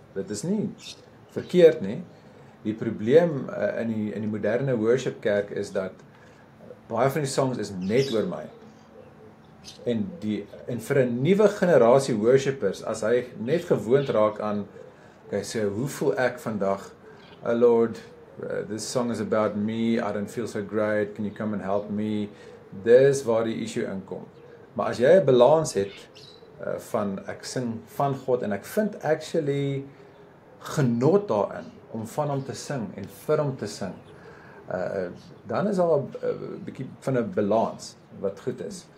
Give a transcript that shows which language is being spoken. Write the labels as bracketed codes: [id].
[af] Dit is nie verkeerd nie. Die probleem in die moderne worship kerk is dat baie van die songs is net oor my. En vir 'n nuwe generasie worshipers, as hy net gewoond raak aan, okay, so hoe voel ek vandag? [en] Oh Lord, this song is about me, I don't feel so great, can you come and help me? [af] Dis waar die issue inkom. Maar as jy 'n balans het van ek sing van God en ek vind actually genot daarin om van hom te sing en vir hom te sing, dan is daar 'n bietjie van 'n balans wat goed is.